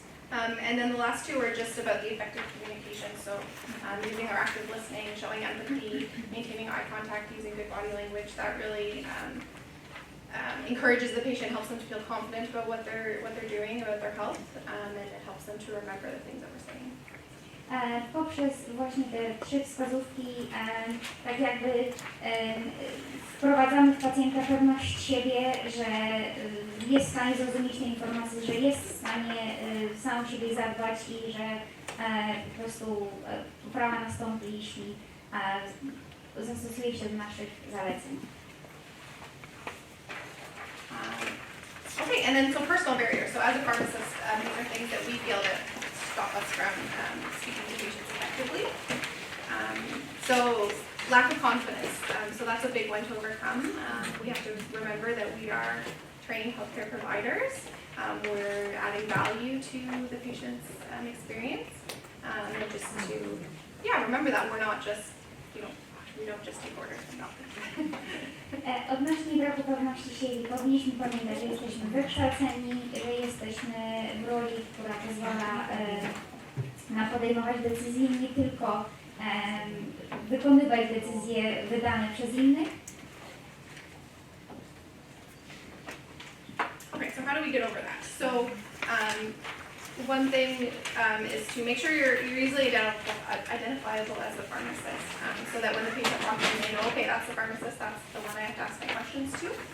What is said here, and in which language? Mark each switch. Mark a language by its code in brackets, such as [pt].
[en] And then the last two are just about the effective communication, so using our active listening, showing empathy, maintaining eye contact, using good body language, that really encourages the patient, helps them to feel confident about what they're doing, about their health, and it helps them to remember the things that we're saying. [pl] poprzez właśnie te 3 wskazówki tak jakby wprowadzamy w pacjenta pewność siebie, że jest w stanie zrozumieć te informacje, że jest w stanie sam o siebie zadbać i że po prostu poprawa nastąpi, jeśli zastosuje się do naszych zaleceń. [en] Okay, and then so personal barriers. So as a pharmacist, these are things that we feel that stop us from speaking to patients effectively. So lack of confidence. So that's a big one to overcome. We have to remember that we are trained healthcare providers. We're adding value to the patient's experience. And just to, remember that we're not just, we don't just take orders from doctors. [pl] Odnośnie braku pewności siebie powinniśmy pamiętać, że jesteśmy wykształceni, że jesteśmy w roli, która pozwala na podejmować decyzje, nie tylko wykonywać decyzje wydane przez innych. [en] Okay, so how do we get over that? So one thing is to make sure you're easily identifiable as the pharmacist, so that when the patient walks in, they know, okay, that's the pharmacist, that's the one I have to ask my questions to.